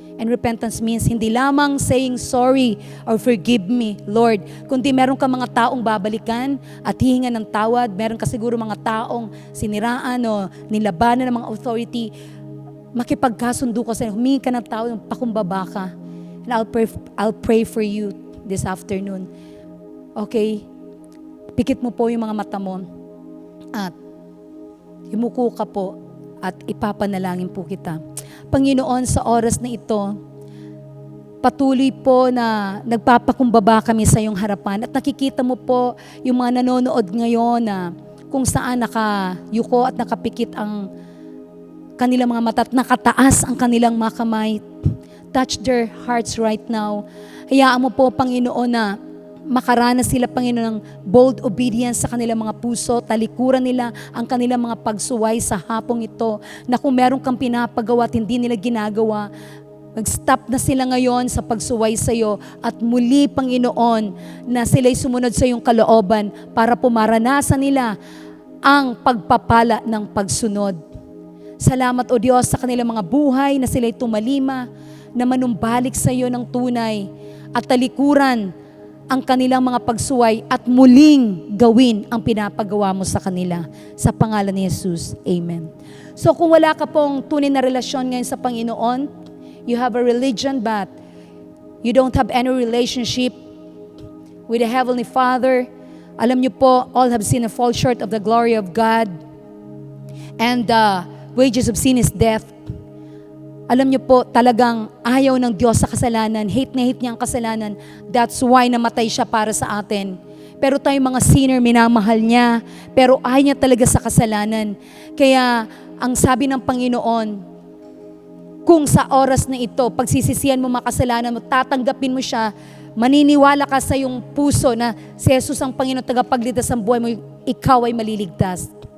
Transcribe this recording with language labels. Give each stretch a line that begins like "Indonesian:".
Filipino: And repentance means hindi lamang
English: saying sorry or forgive me, Lord,
Filipino: kundi meron ka mga taong babalikan at hihingan ng tawad. Meron ka siguro mga taong siniraan o nilabanan ng mga authority. Makipagkasundo ka sa humingi ka ng tawad, pakumbaba ka.
English: And I'll pray for you this afternoon.
Filipino: Okay? Pikit mo po yung mga mata mo at yumuko ka po at ipapanalangin po kita. Panginoon, sa oras na ito, patuloy po na nagpapakumbaba kami sa iyong harapan at nakikita mo po yung mga nanonood ngayon na kung saan nakayuko at nakapikit ang kanilang mga mata at nakataas ang kanilang mga kamay.
English: Touch their hearts right now.
Filipino: Hayaan mo po, Panginoon, na makaranas sila, Panginoon, ng bold obedience sa kanilang mga puso, talikuran nila ang kanilang mga pagsuway sa hapong ito, na kung meron kang pinapagawa at hindi nila ginagawa, mag-stop na sila ngayon sa pagsuway sa iyo at muli, Panginoon, na sila'y sumunod sa iyong kalooban para pumaranasan nila ang pagpapala ng pagsunod. Salamat, O Diyos, sa kanilang mga buhay na sila'y tumalima, na manumbalik sa iyo ng tunay at talikuran ang kanilang mga pagsuway at muling gawin ang pinapagawa mo sa kanila. Sa pangalan ni Jesus, Amen. So kung wala ka pong tunay na relasyon ngayon sa Panginoon,
English: you have a religion but you don't have any relationship with the Heavenly Father,
Filipino: alam niyo po,
English: all have sinned and fall short of the glory of God, and the wages of sin is death.
Filipino: Alam niyo po, talagang ayaw ng Diyos sa kasalanan. Hate na hate niya ang kasalanan.
English: That's why
Filipino: namatay siya para sa atin. Pero tayo mga sinner, minamahal niya. Pero ayaw niya talaga sa kasalanan. Kaya, ang sabi ng Panginoon, kung sa oras na ito, pagsisisihan mo makasalanan mo, tatanggapin mo siya, maniniwala ka sa iyong puso na si Jesus ang Panginoon tagapagligtas ng buhay mo, ikaw ay maliligtas.